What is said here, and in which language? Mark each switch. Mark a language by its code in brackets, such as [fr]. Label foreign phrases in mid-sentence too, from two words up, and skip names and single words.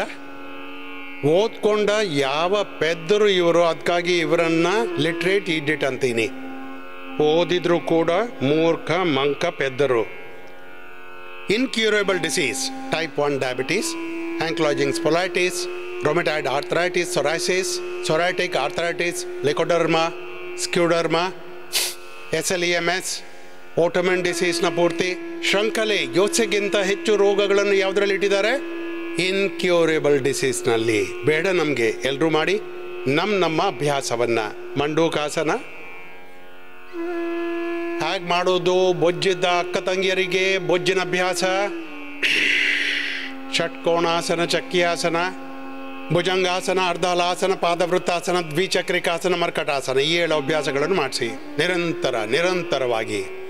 [kn] ಓದ್ಕೊಂಡ ಯಾವ ಪೆದ್ದರು ಇವರು, ಅದಕ್ಕಾಗಿ ಇವರನ್ನ [en] literate idiot [kn] ಅಂತೀನಿ. ಓದಿದ್ರು ಕೂಡ ಮೂರ್ಖ, ಮಂಕ, ಪೆದ್ದರು. [en] incurable disease, type 1 diabetes, ankylosing spondylitis, rheumatoid arthritis, psoriasis, psoriatic arthritis, leukoderma, scleroderma, SLEMS, autoimmune ಡಿಸೀಸ್ನ [kn] ಪೂರ್ತಿ ಶೃಂಖಲೆ ಯೋಚೆಗಿಂತ ಹೆಚ್ಚು ರೋಗಗಳನ್ನು ಯಾವುದರಲ್ಲಿ ಇಟ್ಟಿದ್ದಾರೆ? [en] incurable diseasenalli. [kn] ಬೇಡ ನಮಗೆ. ಎಲ್ಲರೂ ಮಾಡಿ ನಮ್ಮ ಅಭ್ಯಾಸವನ್ನು. ಮಂಡೂಕಾಸನ ಹೇಗೆ ಮಾಡೋದು? ಬೊಜ್ಜಿದ್ದ ಅಕ್ಕ ತಂಗಿಯರಿಗೆ ಬೊಜ್ಜಿನ ಅಭ್ಯಾಸ. ಷಟ್ಕೋಣಾಸನ, ಚಕ್ಕಿಯಾಸನ, ಭುಜಂಗಾಸನ, ಅರ್ಧಲಾಸನ, ಪಾದವೃತ್ತಾಸನ, ದ್ವಿಚಕ್ರಿಕಾಸನ, ಮರ್ಕಟಾಸನ, ಈ 7 ಅಭ್ಯಾಸಗಳನ್ನು ಮಾಡಿಸಿ ನಿರಂತರವಾಗಿ.